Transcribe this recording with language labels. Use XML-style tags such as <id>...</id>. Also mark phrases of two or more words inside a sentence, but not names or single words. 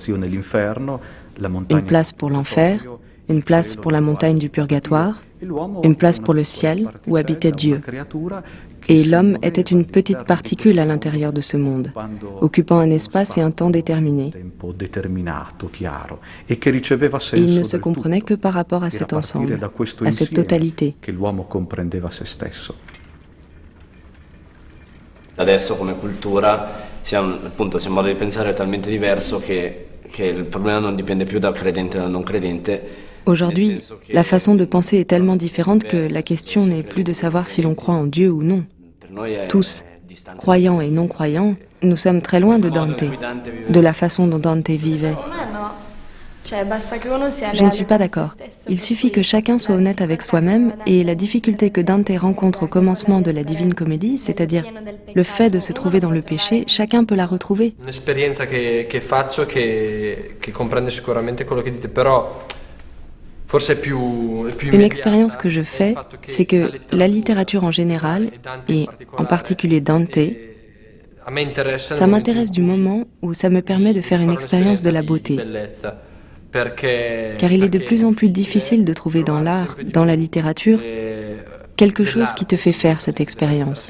<fr>Une place pour l'enfer, une place pour la montagne du purgatoire, une place pour le ciel, où habitait Dieu. Et l'homme était une petite particule à l'intérieur de ce monde, occupant un espace et un temps déterminés. Et il ne se comprenait que par rapport à cet ensemble, à cette totalité.</fr> <it>Adesso come cultura siamo un modo di pensare talmente diverso che il problema non dipende più dal credente e dal non credente.</it> <fr>Aujourd'hui, la façon de penser est tellement différente que la question n'est plus de savoir si l'on croit en Dieu ou non, Tous, croyants et non-croyants, nous sommes très loin de Dante, de la façon dont Dante vivait. Je ne suis pas d'accord. Il suffit que chacun soit honnête avec soi-même et la difficulté que Dante rencontre au commencement de la Divine Comédie, c'est-à-dire le fait de se trouver dans le péché, chacun peut la retrouver.</fr> <it>Un'esperienza che faccio che comprende sicuramente quello che dite, però forse è più</it> <fr>Une expérience que je fais, c'est que la littérature en général, et en particulier Dante, ça m'intéresse du moment où ça me permet de faire une expérience de la beauté. Car il est de plus en plus difficile de trouver dans l'art, dans la littérature, quelque chose qui te fait faire cette expérience.</fr>